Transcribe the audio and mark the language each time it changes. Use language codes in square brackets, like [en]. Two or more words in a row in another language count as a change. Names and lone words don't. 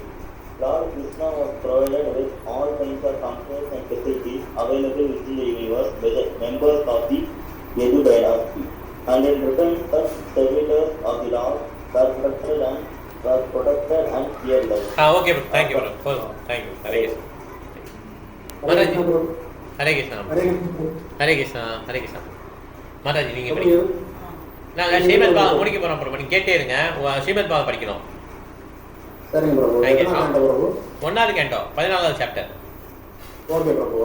[en] Lord Krishna was provided with all kinds of comforts and facilities available within the universe by the members of the Yadu dynasty. And in return, such servitors of the Lord were protected and fearless. Okay, bro. Thank you, bro. Thank you. [ta] Hare Krishna. ஹரே கிருஷ்ணா. ஹரே கிருஷ்ணா. ஹரே கிருஷ்ணா. மாதாஜி நீங்கள் படிங்க. நாங்கள் ஸ்ரீமத் பாகம் முடிக்க போகிறோம் பிரபு. நீங்கள் கேட்டே இருங்க. ஸ்ரீமத் பாகம் படிக்கணும். சரிங்க பிரபு. 1வது கேண்டோ 14வது சாப்டர். ஓகே பிரபு.